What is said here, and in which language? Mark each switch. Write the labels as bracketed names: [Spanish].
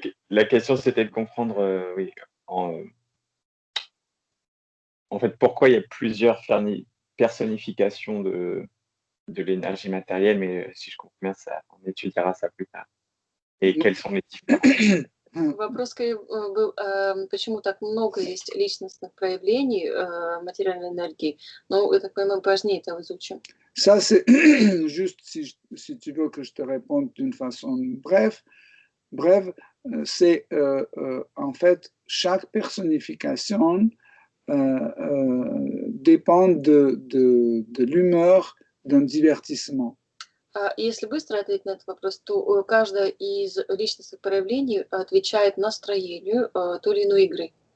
[French] La question, c'était de comprendre, oui, en fait, pourquoi il y a plusieurs personnifications de l'énergie matérielle, mais si je comprends bien, on étudiera ça plus tard. Et quelles sont les différences? [Russian] Вопрос был, почему так много есть личностных проявлений материальной энергии, но, я так понимаю, позднее это изучим. [French] Ça, c'est juste, si tu veux que je te réponde d'une façon brève, c'est en fait, chaque personnification dépend de l'humeur d'un divertissement. [Russian] Если быстро ответить на этот вопрос, то каждая из личностных проявлений отвечает настроению той или иной игры.